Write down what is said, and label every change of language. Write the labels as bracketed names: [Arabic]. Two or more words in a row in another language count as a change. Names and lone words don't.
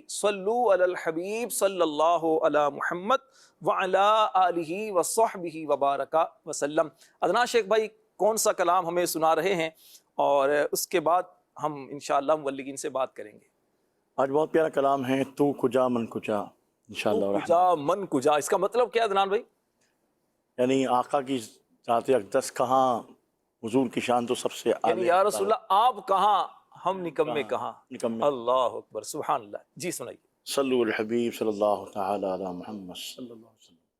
[Arabic] صلو علی الحبیب صلی اللہ علی محمد وعلی آلہ وصحبہ وبارک وسلم۔ [Urdu] عدنان شیخ بھائی کون سا کلام ہمیں سنا رہے ہیں اور اس کے بعد ہم انشاءاللہ مبلغین سے بات کریں گے؟ آج بہت پیارا کلام ہے، [Persian] تو کجا من کجا، [Urdu] انشاءاللہ [Persian] تو کجا من کجا، [Urdu] اس کا مطلب کیا ہے عدنان بھائی؟ یعنی آقا کی ذات اقدس کہاں، حضور کی شان تو سب سے یعنی اعلیٰ، [Arabic] یا رسول اللہ [Urdu] آپ کہاں، ہم نکمے کہاں؟ نکمے۔ [Arabic] اللہ اکبر، سبحان اللہ۔ [Urdu] جی سنائیے۔ [Arabic] صلو علی الحبیب صلی اللہ تعالی علی محمد صلی اللہ علیہ وسلم۔